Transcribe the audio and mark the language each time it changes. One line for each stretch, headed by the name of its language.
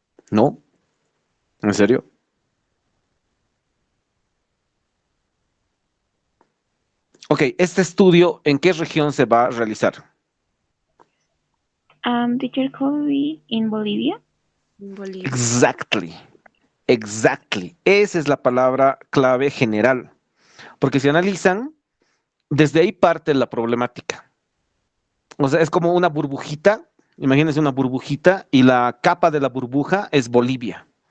Spanish: ¿No? ¿En serio? Ok, este estudio, ¿en qué región se va a realizar?
English: Teacher could be in Bolivia. Bolivia. Exactly.
Spanish: Esa es la palabra clave general. Porque si analizan, desde ahí parte la problemática. O sea, es como una burbujita. Imagínense una burbujita y la capa de la burbuja es Bolivia.